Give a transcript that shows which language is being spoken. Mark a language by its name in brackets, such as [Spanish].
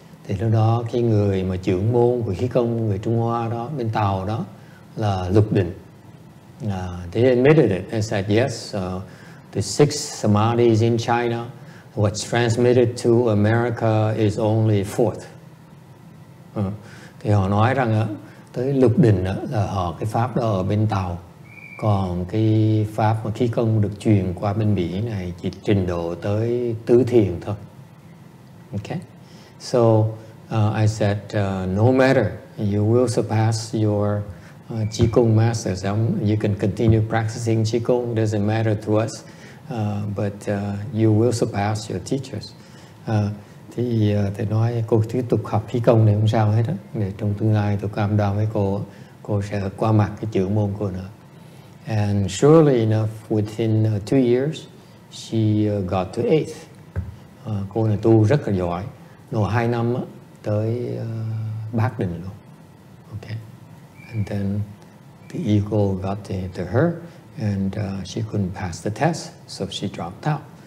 [Vietnamese] Thì lúc đó cái người mà trưởng môn của khí công người Trung Hoa đó bên Tàu đó là Lục Định. [English] They admitted it and said yes, the 6 Samadhis in China, what's transmitted to America is only 4th. [Vietnamese] Thì họ nói rằng tới Lục Định là họ cái pháp đó ở bên Tàu, còn cái pháp mà khí công được truyền qua bên Mỹ này chỉ trình độ tới tứ thiền thôi. [English] Okay, so I said no matter, you will surpass your Qigong masters. You can continue practicing Qigong, doesn't matter to us, but you will surpass your teachers. [Vietnamese] Thì thầy nói cô tiếp tục học khí công này không sao hết á, để trong tương lai tôi cam đoan với cô sẽ qua mặt cái trưởng môn cô nữa. [English] And surely enough, within 2 years, she got to 8th. [Vietnamese] Cô này tu rất là giỏi, độ 2 năm tới bát định luôn. [English] Okay. And then the ego got to her, and she couldn't pass the test, so she dropped out.